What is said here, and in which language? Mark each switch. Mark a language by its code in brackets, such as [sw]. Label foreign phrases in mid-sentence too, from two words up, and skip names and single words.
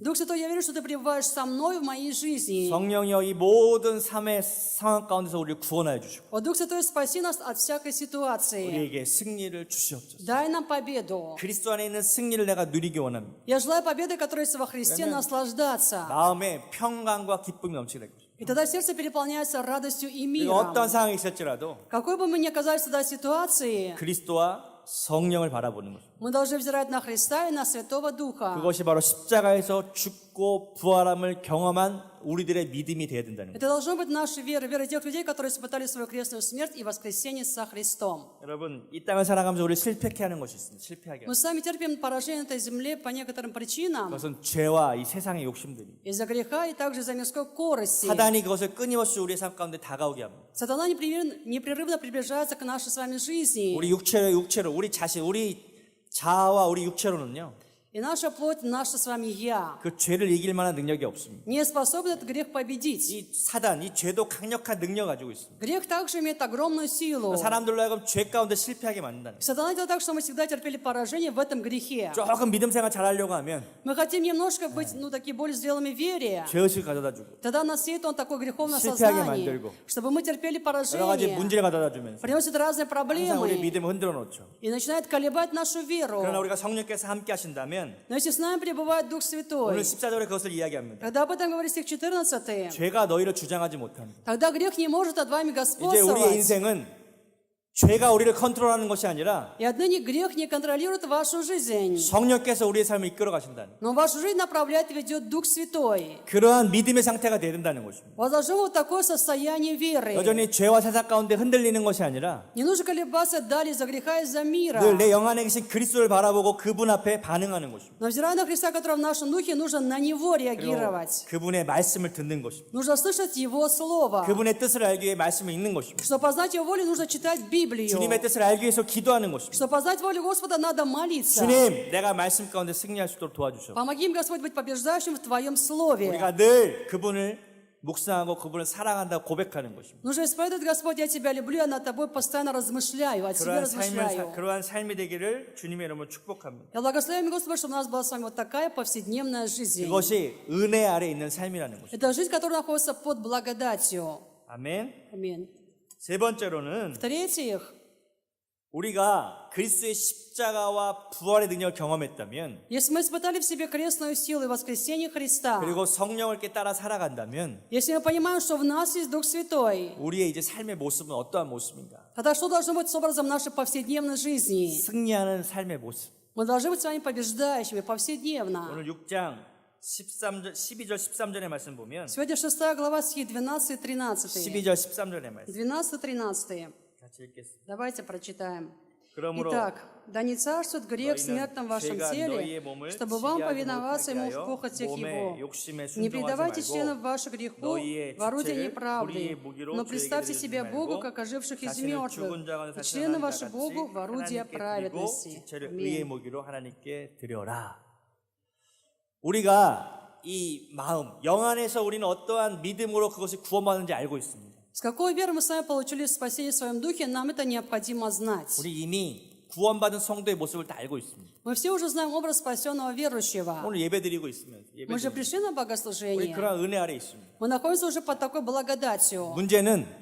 [ru] Дух Святой, я верю, что Ты пребываешь со мной в моей жизни. [ko] 성령이여 이 모든 삶의 상황 가운데서 우리를 구원하여 주시고 [ru] О, Дух Святой, спаси нас от всякой ситуации. [ko] 우리에게 승리를 주시옵소서. [ru] Дай нам победу. [ko] 그리스도 안에 있는 승리를 내가 누리기 원합니다. [ru] Я желаю победы, которая есть во Христе, наслаждаться. [ko] 마음에 평강과 기쁨이 넘치게 될 것입니다. [ru] И тогда сердце переполняется радостью и [ko] 그리고 [ru] миром. [ko] 어떤 상황이 있을지라도 [ru] Какой бы мы ни оказались тогда ситуации, [ko] 그리스도와 성령을 바라보는 것입니다. [ru] мы должны взирать на Христа и на Святого Духа. [ko] 그것이 바로 십자가에서 죽고 부활함을 경험한 우리들의 믿음이 되어야 된다는 거예요. [ru] Это должно быть наша вера, вера тех людей, которые испытали свою крестную смерть и воскресение со Христом. [ko] 여러분 이 땅을 살아가면서 우리 실패케 하는 것이 있습니다. 실패하게 하는 [ru] Мы сами терпим поражение на этой земле по некоторым причинам. [ko] 그것은 죄와 이 세상의 욕심들이 [ru] Из-за греха и также из-за мирской корости. [ko] 사단이 그것을 끊임없이 우리의 삶 가운데 다가오게 합니다. [ru] Сатана непрерывно приближается к нашей с вами жизни. [ko] 우리 육체로 우리 자신 우리 자아와 우리 육체로는요 [ru] И наша плоть, наше с вами «я» [ko] 그 죄를 이길 만한 능력이 없습니다. [ru] не способна этот грех победить. [ko] 이 사단, 이 죄도 강력한 능력을 가지고 있습니다. [ru] Грех также имеет огромную силу. [ko] 사람들로 하여금 죄 가운데 실패하게 만든다는 거예요. [ru] Сатана делает так, что мы всегда терпели поражение в этом грехе. [ko] 조금 믿음 생활 잘하려고 하면 [ru] Мы хотим немножко быть, такие более зрелыми в вере. [ko] 죄의식을 가져다 주고 [ru] Тогда нас сеет он такое греховное [ko] 실패하게 [ru] сознание, [ko] 만들고 [ru] чтобы мы терпели [ko] 여러 가지 [ru] поражение, [ko] 문제를 가져다 주면서 [ru] приносит разные [ko] 항상 우리 [ru] проблемы [ko] 믿음을 흔들어 놓죠. [ru] и начинает колебать нашу веру. [ko] 그러나 우리가 성령께서 함께 하신다면 [ru] Но если с нами пребывает Дух Святой, [ko] 오늘 14절에 그것을 이야기합니다. [ru] когда об этом говорит стих 14, [ko] 죄가 너희를 주장하지 못합니다. [ru] тогда грех не может над вами [ko] 이제 우리의 [ru] господствовать. [ko] 인생은 죄가 우리를 컨트롤하는 것이 아니라 [ru] И отныне грех не контролирует вашу жизнь, [ko] 성령께서 우리의 삶을 이끌어 가신다는 [ru] но вашу жизнь направляет и ведет Дух Святой. [ko] 그러한 믿음의 상태가 되어야 된다는 것입니다. [ru] У вас должно быть такое состояние веры. [ko] 여전히 죄와 세상 가운데 흔들리는 것이 아니라 [ru] Не нужно колебаться далее из-за греха, из-за мира. [ko] 늘 내 영 안에 계신 그리스도를 바라보고 그분 앞에 반응하는 것입니다. [ru] Но взирая на Христа, который в нашем духе, нужно на Него [ko] 그리고 [ru] реагировать. [ko] 그분의 말씀을 듣는 것입니다. [ru] Нужно слышать Его Слово. [ko] 그분의 뜻을 알기 위해 말씀을 읽는 것입니다. [ru] Чтобы познать Его волю, нужно читать Библию. [ko] 주님의 뜻을 알기 위해서 기도하는 것입니다. [ru] Чтобы познать волю Господа, надо молиться. [ko] 주님, 내가 말씀 가운데 승리할 수 있도록 도와주셔. [ru] Помоги им, Господь, быть побеждающим в Твоем Слове. [ko] 우리가 늘 그분을 묵상하고 그분을 사랑한다고 고백하는 것입니다. [ru] Нужно исповедовать, Господь, я Тебя люблю, я над Тобой постоянно размышляю, о Тебе размышляю. [ko] 그러한 삶이 되기를 주님의 이름으로 축복합니다. [ru] Я благословляю, Господь, чтобы у нас была с вами вот такая повседневная жизнь. [ko] 그것이 은혜 아래 있는 삶이라는 것입니다. [ru] Это жизнь, которая находится под благодатью. [ko] 아멘. [ru] Аминь. [ko] 세 번째로는 [ru] В-третьих, [ko] 우리가 그리스도의 십자가와 부활의 능력을 경험했다면 [ru] если мы испытали в себе крестную силу и воскресение Христа, [ko] 그리고 성령을 이렇게 따라 살아간다면 [ru] если мы понимаем, что в нас есть Дух Святой, [ko] 우리의 이제 삶의 모습은 어떠한 모습인가? [ru] тогда что должно быть с образом нашей повседневной жизни? [ko] 승리하는 삶의 모습. [ru] Мы должны быть с вами побеждающими повседневно. [ko] 오늘 6장 12절 13절의 말씀 보면 [ru] Сегодня 6 глава, стихи 12 и 13. [ko] 12절 13절의 말씀 [ru] 12-13. [ko] 같이 읽겠습니다. [ru] Давайте прочитаем. [ko] 그러므로 [ru] Итак, да не царствует грех в смертном вашем [ko] 죄가 [ru] теле, [ko] 너희의 몸을 [ru] чтобы вам [ko] 지배하지 [ru] повиноваться ему [ko] 못하게 [ru] в [ko] 하여 [ru] похотях [ko] 몸의 [ru] его. [ko] 욕심에 [ru] Не [ko] 순종하지 [ru] предавайте [ko] 말고 [ru] членов ваших греху [ko] 너희의 [ru] в орудие [ko] 지체를 [ru] неправды, [ko] 불의의 무기로 [ru] но [ko] 저에게 [ru] представьте [ko] 드리지 [ru] себя Богу, [ko] 말고 [ru] как оживших из [ko] 자신을 [ru] мертвых, [ko] 죽은 자 가운데 [ru] и члены [ko] 살아나는 [ru] ваши [ko] 자 [ru] Богу в орудие [ko] 하나님께 드리고 [ru] праведности. [ko] 지체를 의의 [ru] Аминь. [ko] 무기로 하나님께 드려라. 우리가 이 마음, 영 안에서 우리는 어떠한 믿음으로 그것을 구원받는지 알고 있습니다. [ru] С какой верой мы с вами получили спасение в своем духе, нам это необходимо знать. [ko] 우리 이미 구원받은 성도의 모습을 다 알고 있습니다. [ru] Мы все уже знаем образ спасенного верующего. [ko] 오늘 예배드리고 있으면 [ru] Мы же пришли на [ko] 우리 [ru] богослужение. [ko] 그런 은혜 아래 있습니다. [ru] Мы находимся уже под такой благодатью. [ko] 문제는